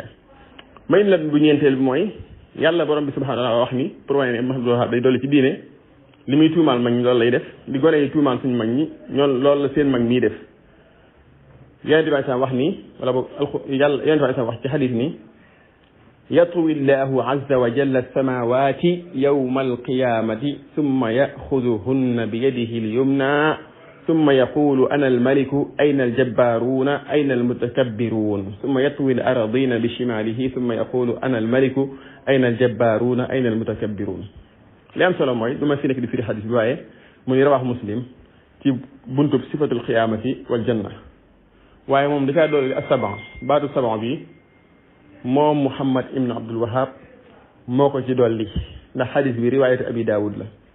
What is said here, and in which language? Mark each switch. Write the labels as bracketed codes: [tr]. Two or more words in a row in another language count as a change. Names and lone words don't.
[wo] may la bu ñeenteel bi mooy yàlla borom bi [ar] سبحانه وتعالى [wo] wax ni pour wane ne Muhammad ibn Wahhab day dolli ci diine li muy tuumaal mag ñi loolu lay def li gone yi tuumaal suñu mag ñi ñoom loolu la seen mag ñii def yonent bi sallallahu wax ni wala boog yàlla yonent bi sallallahu wax ci xadis ni [ar] يطوي الله عز وجل السماوات يوم القيامة ثم يأخذهن بيده اليمنى ثم يقول أنا الملك أين الجبارون أين ayna المتكبرون ثم يطوي الأرضين بشماله ثم يقول أنا الملك أين الجبارون أين المتكبرون [wo] li am solo mooy du ma fi nekk di firi xadis bi waaye mu ni rawax muslim ci buntub [ar] صفة القيامة والجنة [wo] waaye moom dafaa doole as-sab'a baatu sab'a bi moom Muhammad ibn Abdul Wahhab moo ko ci dolli ndax xadis bi [ar] رواية أبي داود [wo] la